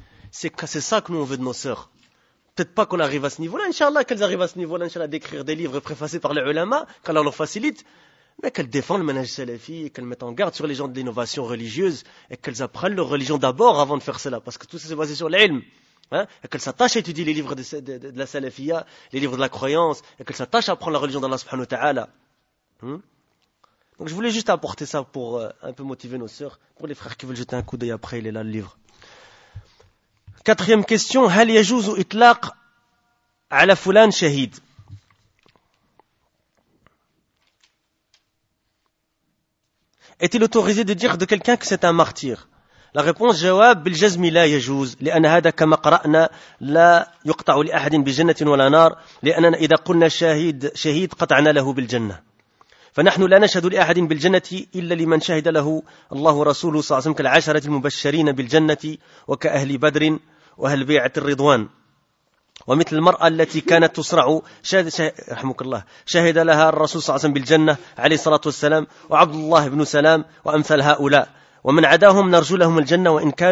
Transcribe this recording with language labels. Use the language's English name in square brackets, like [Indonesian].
[French] C'est ça que nous, on veut de nos sœurs. Peut-être pas qu'on arrive à ce niveau-là, Inch'Allah, qu'elles arrivent à ce niveau-là, Inch'Allah, d'écrire des livres préfacés par les ulama, qu'Allah leur facilite, mais qu'elles défendent le manhaj salafi, et qu'elles mettent en garde sur les gens de l'innovation religieuse, et qu'elles apprennent leur religion d'abord avant de faire cela, parce que tout ça c'est basé sur l'ilm, hein, et qu'elles s'attachent à étudier les livres de la salafia, les livres de la croyance, et qu'elles s'attachent à apprendre la religion d'Allah subhanahu wa ta'ala. Donc je voulais juste apporter ça pour un peu motiver nos sœurs, pour les frères qui veulent jeter un coup d'œil après, il est là le livre. Quatrième question, [Arabic] هل يجوز إطلاق على فلان شهيد? [French] Est-il autorisé de dire de quelqu'un que c'est un martyr? La réponse, [Arabic] جواب بالجزم لا يجوز لأن هذا كما قرأنا لا يقطع لأحد بجنة ولا نار لأننا إذا قلنا شهيد قطعنا له بالجنة. فنحن لا نشهد لأحد بالجنة إلا لمن شهد له الله رسوله صلى الله عليه وسلم كالعشرة المبشرين بالجنة وكأهل بدر وأهل بيعة الرضوان ومثل المرأة التي كانت تصرع رحمك الله شهد لها الرسول صلى الله عليه وسلم بالجنة عليه الصلاة والسلام وعبد الله بن سلام وأمثل هؤلاء ومن عداهم نرجو لهم الجنة وإن